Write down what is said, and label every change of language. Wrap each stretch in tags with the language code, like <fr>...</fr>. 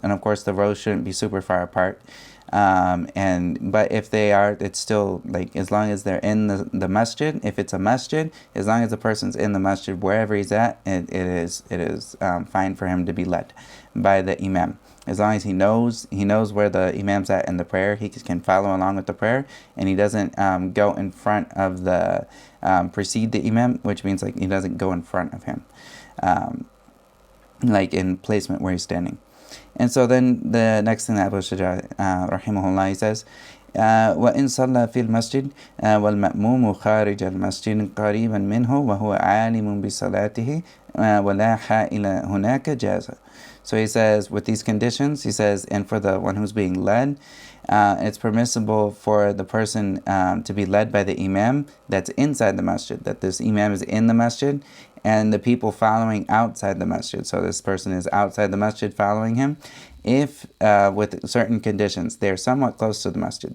<en>And of course, the rows shouldn't be super far apart. But if they are, it's still like, as long as they're in the masjid, if it's a masjid, as long as the person's in the masjid wherever he's at, it is fine for him to be led by the imam. As long as he knows where the imam's at in the prayer, he can follow along with the prayer, and he doesn't go in front of precede the imam, which means like he doesn't go in front of him, like in placement where he's standing. And so then the next thing that Abu Shujaa rahimahullah, he says,</en> <ar>وإن صلى في المسجد والمأموم خارج المسجد قريبا منه وهو عالم بصلاته ولا حائل هناك جاز.</ar> <en>So he says, with these conditions, he says, and for the one who's being led, it's permissible for the person to be led by the imam that's inside the masjid, that this imam is in the masjid, and the people following outside the masjid. So this person is outside the masjid following him. If, with certain conditions, they're somewhat close to the masjid.</en>